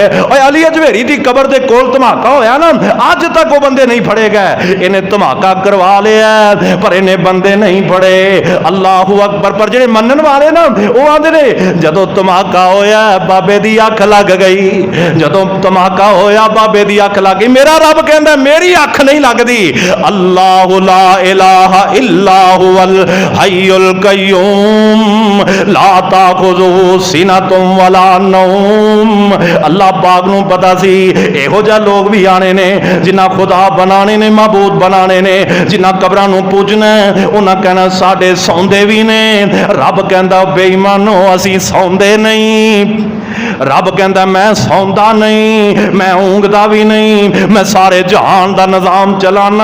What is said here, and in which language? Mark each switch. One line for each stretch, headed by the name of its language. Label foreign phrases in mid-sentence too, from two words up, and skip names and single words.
Punjabi: ਔਰ ਅਲੀ ਅਜਮੇਰੀ ਕੀ ਕਬਰ ਕੇ ਕੋਲ ਧਮਾਕਾ ਹੋਇਆ ਨਾ, ਅੱਜ ਤਕ ਵੋ ਬੰਦੇ ਨਹੀਂ ਫੜੇ ਗਏ। ਇਨ੍ਹੇਂ ਧਮਾਕਾ ਕਰਵਾ ਲਿਆ ਪਰ ਇਨ੍ਹੇਂ ਬੰਦੇ ਨਹੀਂ ਫੜੇ।
Arabic: الله أكبر.
Punjabi: ਪਰ ਜੇੜੇ ਮੰਨਣ ਵਾਲੇ ਨਾ ਵੋ ਆਂਦੇ ਨੇ ਜਦੋਂ ਧਮਾਕਾ ਹੋਇਆ ਬਾਬੇ ਦੀ ਅੱਖ ਲੱਗ ਗਈ, ਜਦੋਂ ਧਮਾਕਾ ਹੋਇਆ ਬਾਬੇ ਦੀ ਅੱਖ ਲੱਗ ਗਈ। ਮੇਰਾ ਰੱਬ ਕਹਿੰਦਾ ਮੇਰੀ ਅੱਖ ਨਹੀਂ ਲੱਗਦੀ।
Arabic: الله لا إله إلا هو الحي القيوم لا تأخذه سنة ولا نوم.
Punjabi: ਅੱਲਾਹ ਪਾਕ ਨੂੰ ਪਤਾ ਸੀ ਇਹੋ ਜਿਹਾ ਲੋਗ ਭੀ ਆਨੇ ਨੇ ਜਿਨ੍ਹਾਂ ਖ਼ੁਦਾ ਬਣਾਨੇ ਨੇ, ਮਹਬੂਦ ਬਣਾਨੇ ਨੇ, ਜਿਨ੍ਹਾਂ ਕਬਰਾਂ ਨੂੰ ਪੂਜਣਾ ਉਨ੍ਹਾਂ ਕਹਿਣਾ ਸਾਡੇ ਸੌਂਦੇ ਭੀ ਨੇ। ਰੱਬ ਕਹਿੰਦਾ ਬੇਈਮਾਨੋ ਅਸੀਂ ਸੌਂਦੇ ਨਹੀਂ। ਰੱਬ ਕਹਿੰਦਾ ਮੈਂ ਸੌਂਦਾ ਨਹੀਂ, ਮੈਂ ਊਂਘਦਾ ਭੀ ਨਹੀਂ, ਮੈਂ ਸਾਰੇ ਜਹਾਨ ਦਾ ਨਿਜ਼ਾਮ ਚਲਾਣਾ।